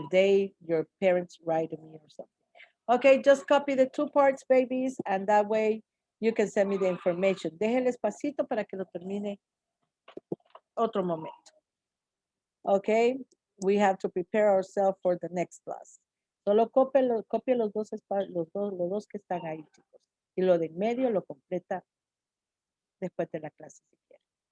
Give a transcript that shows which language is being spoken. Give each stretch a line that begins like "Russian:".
English: If your parents write to me or something. Okay, just copy the 2 parts, babies, and that way you can send me the information.
Spanish: Déjenle espacito para que lo termine otro momento.
English: Okay, we have to prepare ourselves for the next class.
Spanish: Solo copie los dos que están ahí, chicos. Y lo de en medio lo completa después de la clase si quieren.